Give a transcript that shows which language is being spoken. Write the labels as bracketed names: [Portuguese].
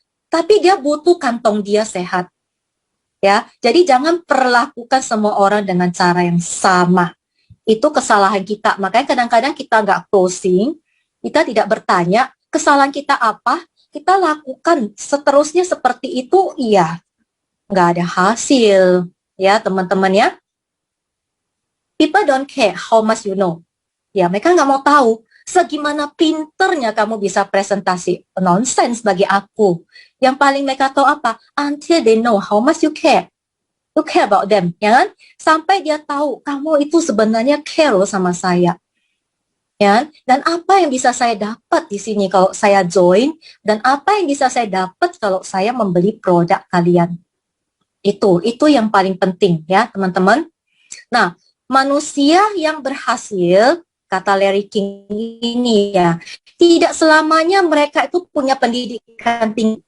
[Indonesian] Tapi dia butuh kantong dia sehat. Ya, jadi jangan perlakukan semua orang dengan cara yang sama. Itu kesalahan kita. Makanya kadang-kadang kita nggak closing, kita tidak bertanya kesalahan kita apa, kita lakukan seterusnya seperti itu, iya, nggak ada hasil. Ya, teman-teman ya. [English] People don't care how much you know. [Indonesian] Ya, mereka nggak mau tahu segimana pinternya kamu bisa presentasi. Nonsense bagi aku. Yang paling mereka tahu apa? [English] Until they know how much you care. You care about them, [Indonesian] ya kan? Sampai dia tahu kamu itu sebenarnya care sama saya, ya. Dan apa yang bisa saya dapat di sini kalau saya join, dan apa yang bisa saya dapat kalau saya membeli produk kalian. Itu yang paling penting ya, teman-teman. Nah, manusia yang berhasil, kata Larry King ini ya, tidak selamanya mereka itu punya pendidikan tinggi.